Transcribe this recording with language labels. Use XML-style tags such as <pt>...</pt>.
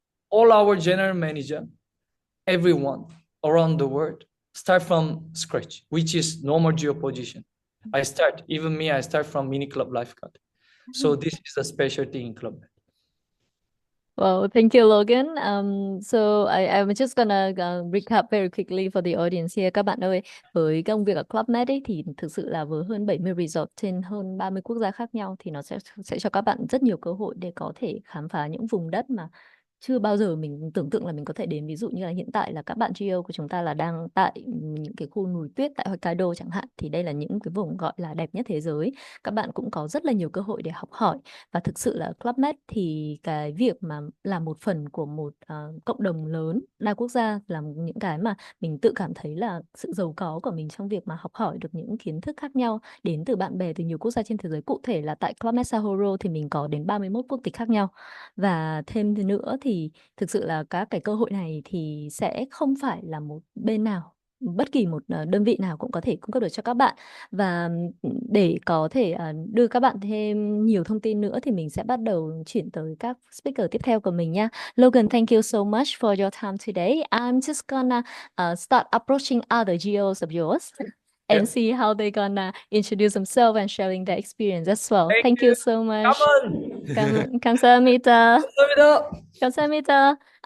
<en>All our general manager, everyone around the world start from scratch, which is normal G.O position. I start from mini club lifeguard. So this is a special thing in Club Med. Well, thank you, Logan. So I'm just gonna recap very quickly for the audience here.</en> <vi>Các bạn ơi, với công việc ở Club Med ấy, thì thực sự là với hơn 70 resort trên hơn 30 quốc gia khác nhau, thì nó sẽ cho các bạn rất nhiều cơ hội để có thể khám phá những vùng đất mà chưa bao giờ mình tưởng tượng là mình có thể đến. Ví dụ như là hiện tại là các bạn G.O của chúng ta là đang tại những cái khu núi tuyết tại Hokkaido chẳng hạn, thì đây là những cái vùng gọi là đẹp nhất thế giới. Các bạn cũng có rất là nhiều cơ hội để học hỏi, và thực sự là Club Med thì cái việc mà là một phần của một cộng đồng lớn đa quốc gia là những cái mà mình tự cảm thấy là sự giàu có của mình trong việc mà học hỏi được những kiến thức khác nhau đến từ bạn bè từ nhiều quốc gia trên thế giới. Cụ thể là tại Club Med Sahoro thì mình có đến 31 quốc tịch khác nhau, và thêm nữa thì thực sự là các cái cơ hội này thì sẽ không phải là một bên nào, bất kỳ một đơn vị nào cũng có thể cung cấp được cho các bạn. Và để có thể đưa các bạn thêm nhiều thông tin nữa thì mình sẽ bắt đầu chuyển tới các speaker tiếp theo của mình nha.</vi> <en>Logan, thank you so much for your time today. I'm just gonna start approaching other G.Os of yours and see how they're gonna introduce themselves and sharing their experience as well. Thank you so much.</en> <ko>감사합니다. 감사합니다.</ko>